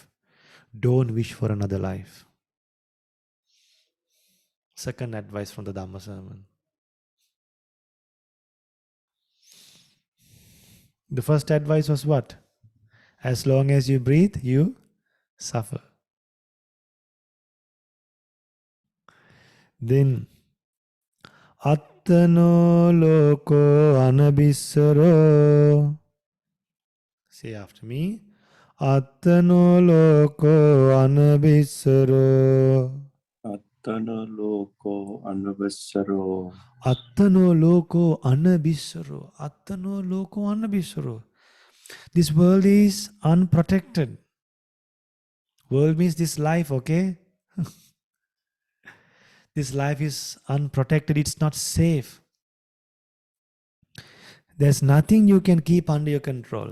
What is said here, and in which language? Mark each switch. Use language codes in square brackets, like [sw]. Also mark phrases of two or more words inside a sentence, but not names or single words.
[en] Don't wish for another life. Second advice from the Dhamma sermon. The first advice was what? As long as you breathe, you suffer. Then, [pi] attano loko anabissaro. [en] Say after me. [pi] Attano loko anabissaro. Attana loko anavassaro. Attano loko anabissaro. Attano loko anabissaro. [en] This world is unprotected. World means this life, okay? This life is unprotected. It's not safe. There's nothing you can keep under your control.